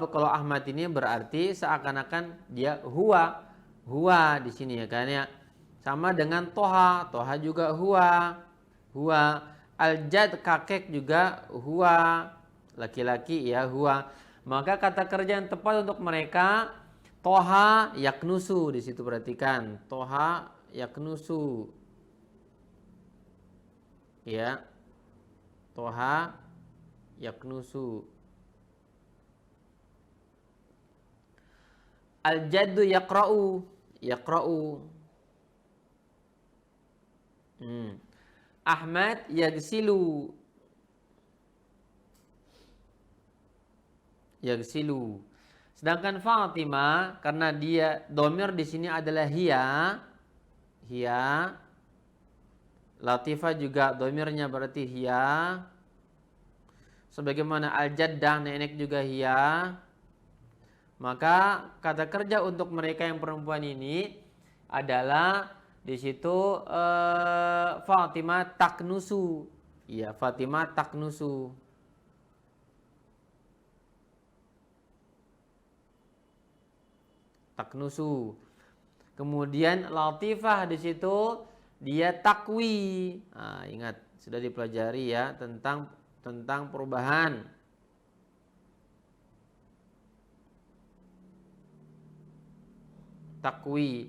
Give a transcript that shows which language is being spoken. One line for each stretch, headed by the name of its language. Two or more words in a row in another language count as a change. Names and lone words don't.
Indonesian: Kalau Ahmad ini berarti seakan-akan dia huwa di sini ya kan ya. Sama dengan Toha juga huwa. Al-jad kakek juga huwa, laki-laki ya huwa. Maka kata kerja yang tepat untuk mereka toha yaknusu, di situ perhatikan toha yaknusu ya, toha yaknusu.
Arabic: Al-jaddu yaqra'u, yaqra'u. Ahmad yagsilu, yagsilu.
Indonesian: Sedangkan Fatimah karena dia domir di sini adalah hiya, hiya. Latifah juga domirnya berarti hiya. Sebagaimana al-jaddah nenek juga hiya. Maka kata kerja untuk mereka yang perempuan ini adalah di situ Fatimah taknusu. Ya, Fatimah taknusu. Taknusu. Kemudian Latifah di situ dia takwi. Nah, ingat sudah dipelajari ya tentang perubahan. Takwi.